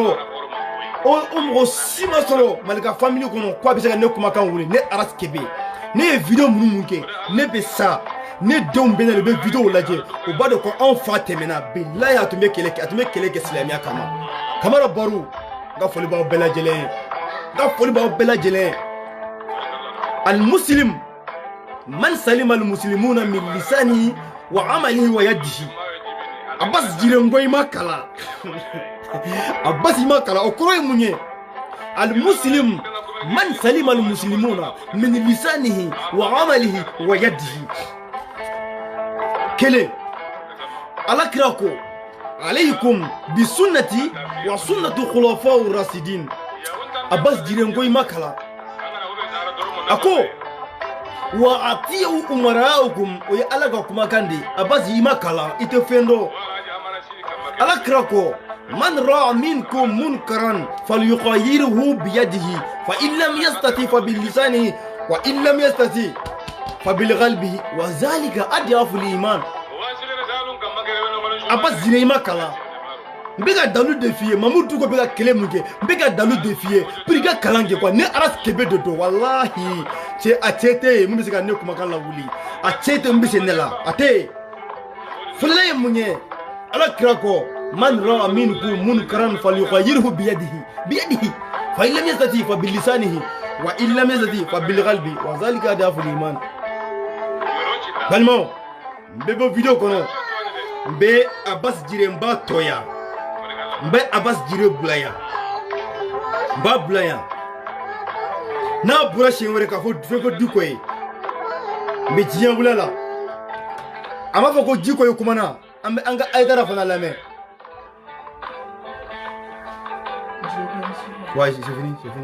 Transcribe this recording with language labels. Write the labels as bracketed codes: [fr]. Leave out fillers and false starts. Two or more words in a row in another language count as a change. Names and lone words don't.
[bm] sɔrɔ malika famille kɔnɔ ko a bɛ se ka ne kumakan wuli ne aras kebe ne ye video minnu kɛ ne bɛ sa ne denw bɛ na de bɛ video lajɛ o b'a dɔn ko anw fa tɛmɛna bilahi a tun bɛ kɛlɛ kɛ silamɛya kama kamara baro n ka foli b'aw bɛɛ lajɛlen n ka foli b'aw bɛɛ lajɛlen [ar] المسلم من سلم المسلمون من لسانه وعمله ويده [bm] Abbas Djire n ko i ma kalan Abbas i ma kalan o kɔrɔ ye mun ye [ar] المسلم من سلم المسلمون من لسانه وعمله ويده [bm] kelen alakira ko [ar] عليكم بسنتي وسنة الخلفاء الراشدين [bm] Abbas Djire n ko i ma kalan a ko [ar] وأطيعوا أمراءكم [bm] o ye ala ka kumakan de Abbas i ma kalan i tɛ fɛn dɔn alakira ko [ar] من رأى منكم منكرا فليغيره بيده فإن لم يستطع فبلسانه وإن لم يستطع فبقلبه وذلك أضعف لمن [bm] Abbas Djire i ma kalan n bɛ ka dalu de f'i ye Mamadou Diko bɛ ka kɛlɛ mun kɛ n bɛ ka dalu de f'i ye pour i ka kalan kɛ quoi ne aras kebe de don wallahi a cɛ tɛ yen mun bɛ se ka ne kumakan lawuli a cɛ tɛ mun bɛ se ne la a tɛ yen fɔlɔla ye mun ye ala kira kɔ [ar] من رأى منكم منكرا فليغيره بيده فإن لم يستطع فبلسانه وإن لم يستطع فبقلبه وذلك أضعف لمن [bm] balimaw n bɛ bɔ video kɔnɔ n bɛ Abbas Djire n b'a tɔya n bɛ Abbas Djire bila yan n b'a bila yan n'a bɔra siɲɛ wɛrɛ k'a fɔ fɛn ko Diko ye n bɛ diɲɛ wula la a m'a fɔ ko Diko ye kumana an bɛ an ka Aïdara fana lamɛn [fr] ouais c'est fini